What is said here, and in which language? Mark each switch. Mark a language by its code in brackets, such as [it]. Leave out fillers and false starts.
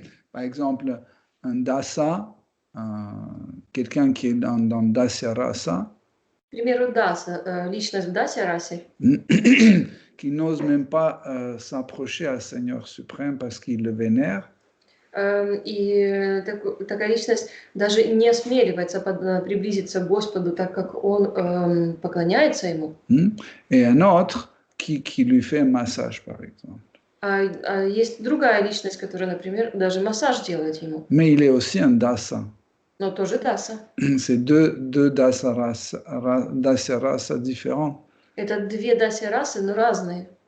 [fr] Par exemple, un dasa, quelqu'un qui est dans Dasya Rasa, [ru] К примеру, Даса, личность в Дасе-расе, [fr] qui n'ose même pas s'approcher à Seigneur suprême parce qu'il le vénère. [ru] И такая личность даже не осмеливается приблизиться к Господу, так как он поклоняется ему. [fr] Et un autre qui lui fait un massage, par exemple. [ru] А есть другая личность, которая, например, даже массаж делает ему. [fr] Mais il est aussi un dasa. [ru] но тоже даса. [fr] C'est deux dasya rasa différents. [ru] Это две даси расы, но разные.